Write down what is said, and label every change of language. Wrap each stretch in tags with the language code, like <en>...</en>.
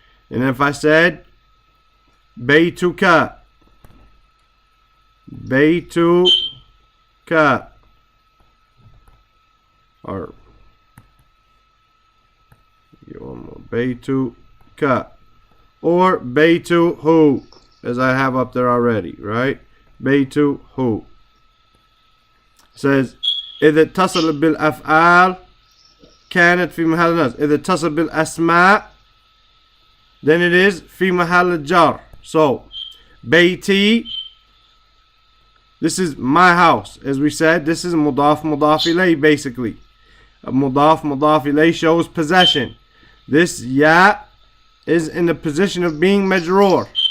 <en>And if I said baytuka, baytuka, or baytuka, or baytuhu, as I have up there already, right? Baytuhu. Says</en> <ar>إذا اتصل بالأفعال كانت في محل النصب. إذا اتصل بالأسماء,</ar> <en>then it is</en> <ar>في محل الجر.</ar> <en>So bayti, this is my house. As we said, this is mudaf mudaf ilay basically. A mudaf mudaf ilay shows possession. This ya is in the position of being majroor.</en>